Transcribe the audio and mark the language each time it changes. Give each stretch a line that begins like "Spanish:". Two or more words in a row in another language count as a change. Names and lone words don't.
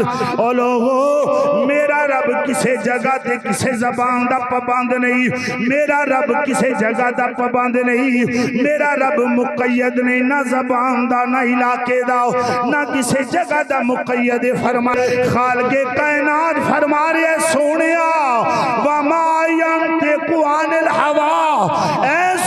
Punjabi: او لوگو میرا رب کسی جگہ تے کسی زبان دا پابند نہیں، میرا رب کسی جگہ دا پابند نہیں، میرا رب مقید نہیں، نہ زبان دا نہ علاقے دا نہ کسی جگہ دا مقید. فرمایا خالق کائنات فرما رہے سونیا
Arabic: وما ينطق عن الهوى,
Punjabi: ए